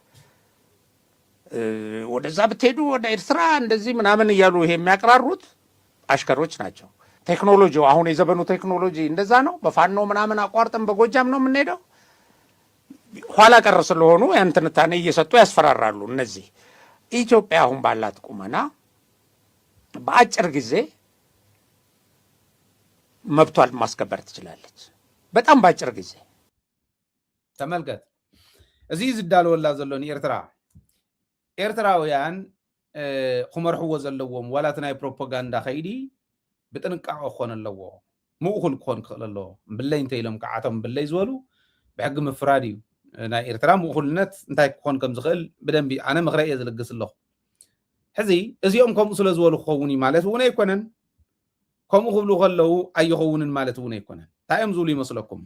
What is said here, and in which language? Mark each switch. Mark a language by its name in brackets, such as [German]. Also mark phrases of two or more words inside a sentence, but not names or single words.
[Amharic] ወደዛ ብትሄዱ ወደ ኤርትራ እንደዚህ ምናምን እያሉ ይሄ የሚያቀራሩት አሽከሮች ናቸው። ቴክኖሎጂው አሁን የዘመኑ ቴክኖሎጂ እንደዛ ነው። በፋኖ ምናምን አቋርጠን በጎጃም ነው የምንሄደው። ኋላ ቀር ስለሆኑ ያን ትንታኔ እየሰጡ ያስፈራራሉ። እነዚህ ኢትዮጵያ አሁን ባላት ቁመና በአጭር ጊዜ መብቷን ማስከበር ትችላለች። በጣም በአጭር ጊዜ [Tigrinya] ተመልከት። እዚህ ዝዳልወላ ዘሎን ኤርትራውያን ኩመርሕዎ ዘለዎም ዋላት ናይ ፕሮፓጋንዳ ኸይዲ ብጥንቃቄ ክኾን ኣለዎ። ምኡኹል ክኾን ክኽእል ኣለዎ። ብለይ እንተኢሎም ከዓቶም ብለይ ዝበሉ ብሕጊ ምፍራድ እዩ። ናይ ኤርትራ ምኡኹልነት እንታይ ክኾን ከም ዝኽእል ብደንቢ ኣነ ምኽረ እየ ዝልግስ ኣለኹ። ሕዚ እዚኦም ከምኡ ስለ ዝበሉ ክኸውን እዩ ማለት እውን ኣይኮነን። ከምኡ ክብሉ ከለዉ ኣይኸውንን ማለት እውን ኣይኮነን። እንታይ እዮም ዝብሉ ይመስለኩም?